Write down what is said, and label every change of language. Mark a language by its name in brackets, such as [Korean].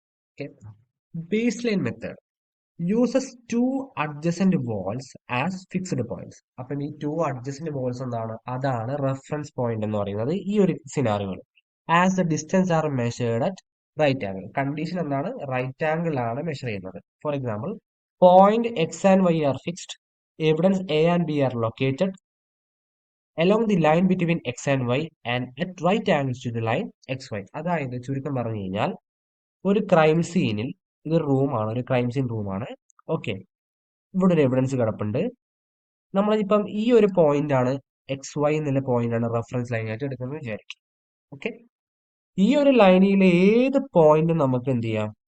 [English] Okay, base line method uses two adjacent walls as fixed points. [Malayalam] അപ്പം ഈ [English] two adjacent walls [Malayalam] എന്താണ്? അതാണ് reference point എന്ന് പറയുന്നത് ഈ ഒരു സിനാറിയോയിൽ. [English] As the distance are measured at right angle. [Malayalam] Condition എന്താണ്? റൈറ്റ് ആംഗിൾ ആണ് മെഷർ ചെയ്യുന്നത്. [English] For example, point X and Y are fixed, evidence A and B are located along the line between x and y and at right angles to the line xy. [Malayalam] അതായത് ചുരുക്കം പറഞ്ഞു കഴിഞ്ഞാൽ ഒരു crime സീനിൽ, ഇതൊരു റൂമാണ്, ഒരു ക്രൈം സീൻ റൂമാണ്. ഓക്കെ, ഇവിടെ ഒരു എവിഡൻസ് കിടപ്പുണ്ട്. നമ്മളിപ്പം ഈ ഒരു പോയിന്റ് ആണ്, XY എന്നുള്ള പോയിന്റ് ആണ് റെഫറൻസ് ലൈൻ ആയിട്ട് എടുക്കുന്നത് വിചാരിക്കും. ഓക്കെ, ഈ ഒരു ലൈനിലെ ഏത് പോയിന്റും നമുക്ക് എന്ത് ചെയ്യാം?